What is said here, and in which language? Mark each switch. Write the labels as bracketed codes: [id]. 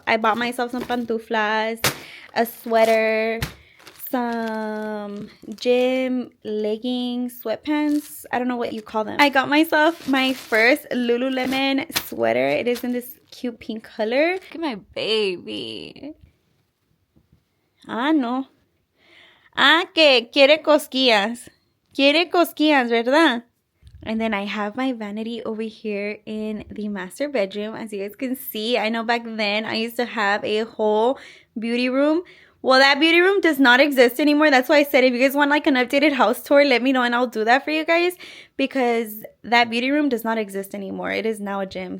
[en] I bought myself some pantuflas, a sweater, some gym leggings, sweatpants. I don't know what you call them. I got myself my first Lululemon sweater. It is in this cute pink color. Look at my baby. Ah, no. [es] Ah, que quiere cosquillas. Quiere cosquillas, ¿verdad? [en] And then I have my vanity over here in the master bedroom. As you guys can see, I know back then I used to have a whole beauty room. Well, that beauty room does not exist anymore. That's why I said if you guys want like an updated house tour, let me know and I'll do that for you guys, because that beauty room does not exist anymore. It is now a gym.